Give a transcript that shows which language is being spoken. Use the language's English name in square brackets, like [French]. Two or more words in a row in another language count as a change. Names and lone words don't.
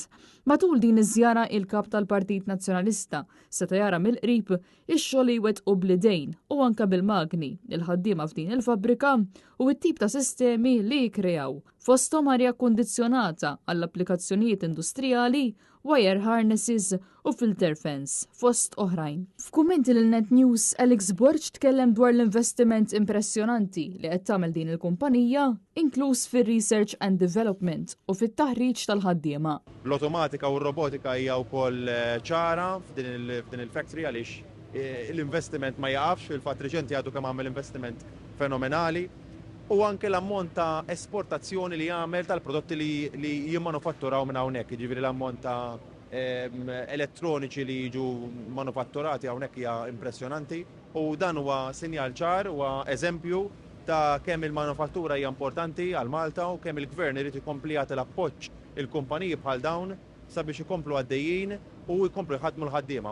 [Maltese] Matul din iż-żjara il-kap tal-Partit Nazzjonalista seta' jara mill-qrib ix-xogħol li jwettqu bl-idejn u anke bil-magni il-ħaddiema f'din il-fabbrika u t-tip ta' sistemi li jikkreaw fosthom arja kundizzjonata għall-applikazzjonijiet industrijali, [English] wire harnesses [Maltese] u [English] filter fence, [Maltese] fost oħrajn. F'kummenti lil Net News, Alex Borch tkellem dwar l-investiment impressjonanti li qed tagħmel din il-kumpanija, inkluż fir- [English] research and development [Maltese] u fit-taħriġ tal-ħaddiema. L-automatika u r-robotika hija wkoll ċara f'din il-factory għaliex l-investiment ma jaqafx, il-fatt reċenti għadu kemm għamel investiment fenomenali. U anke l-ammont ta' esportazzjoni li jagħmel tal-prodotti li jimmanufatturaw minn hawnhekk, jiġifieri l-ammont ta' elettroniċi li jiġu manufatturati hawnhekk hija impressjonanti u dan huwa sinjal ċar huwa eżempju ta' kemm il-manufattura hija importanti għal Malta u kemm il-Gvern irid ikompli jagħti l-appoġġ il-kumpaniji bħal dawn sabiex ikomplu għaddejjin u jkomplu jħaddmu l-ħaddiema.